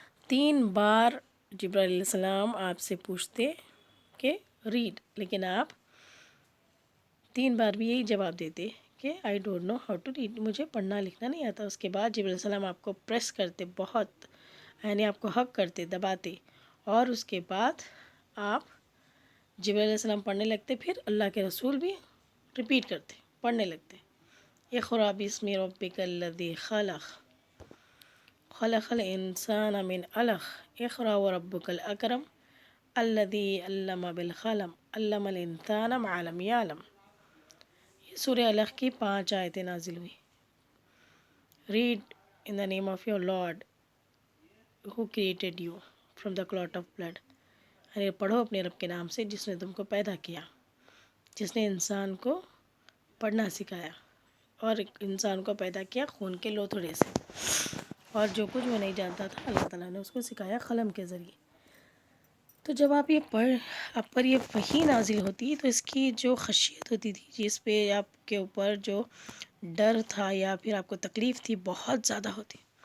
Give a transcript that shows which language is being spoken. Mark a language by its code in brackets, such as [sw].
[ur] 3 بار جبرائیل علیہ السلام آپ سے پوچھتے کہ ریڈ، لیکن آپ 3 بار بھی یہی جواب دیتے کہ [en] I don't know how to read, [ur] مجھے پڑھنا لکھنا نہیں آتا. اس کے بعد جبرائیل علیہ السلام آپ کو پریس کرتے بہت، یعنی آپ کو حق کرتے، دباتے، اور اس کے بعد آپ جبرائیل علیہ السلام پڑھنے لگتے، پھر اللہ کے رسول بھی ریپیٹ کرتے، پڑھنے لگتے. [ar] اقرأ باسم ربک الذی خلق خلق الانسان من علق اقرأ وربک الاکرم الذی علم بالقلم علم الانسان ما لم یعلم. [ur] یہ سورہ علق کی 5 آیتیں نازل ہوئی. [en] Read in the name of your lord who created you from the clot of blood. [ur] یعنی پڑھو اپنے رب کے نام سے جس نے تم کو پیدا کیا، جس نے انسان کو پڑھنا سکھایا اور انسان کو پیدا کیا خون کے لوتھڑے سے، اور جو کچھ وہ نہیں جانتا تھا اللہ تعالیٰ نے اس کو سکھایا قلم کے ذریعے. تو جب آپ آپ پر یہ وحی نازل ہوتی تو اس کی جو خشیت ہوتی تھی، جس پہ آپ کے اوپر جو ڈر تھا یا پھر آپ کو تکلیف تھی، بہت زیادہ ہوتی.